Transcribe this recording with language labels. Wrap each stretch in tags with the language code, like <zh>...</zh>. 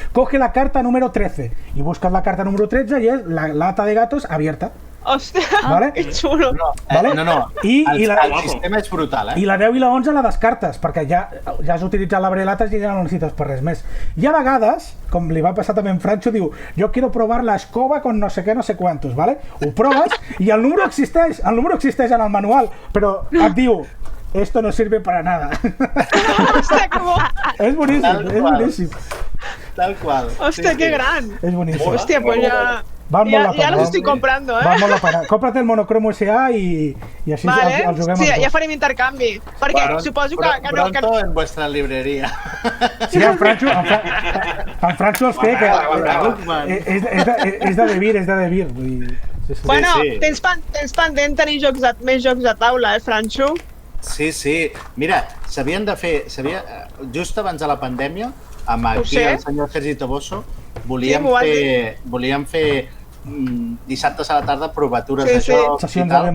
<es>Coge la carta número 13 y buscas la carta número 13 y es la lata de gatos abierta.</es> <ca>Hòstia, ¿vale? que xulo. El sistema és brutal, I la 10 i la 11 la descartes, perquè ja has utilitzat l'abrelatas i ja no necessites per res més. I a vegades, com li va passar també en Francho, diu,</ca> <es>yo quiero probar la escoba con no sé qué, no sé cuántos,</es> <ca>¿vale? Ho proves i el número existeix en el manual, però et diu,</ca> <es>esto no sirve para nada.</es> <ca>Hòstia, que bo! És boníssim. Tal qual. Hòstia, que gran. És boníssim.</ca> <es>Hòstia, pues ya los estoy comprando,</es> <ca>Va molt la pena. Cómprate el Monocromo SA i així el juguem. Sí, ja farem intercanvi. Perquè suposo que no...</ca> <es>Pronto en vuestra libreria.</es> <ca>Sí, en Francho els té, que és de Devir. Bueno, tens pendent tenir més jocs de taula, Francho? Sí. Mira, s'havien de fer... Just abans de la pandèmia, amb aquí el senyor Sergi Toboso, volíem fer dissabtes a la tarda provatures de jocs i tal.</ca>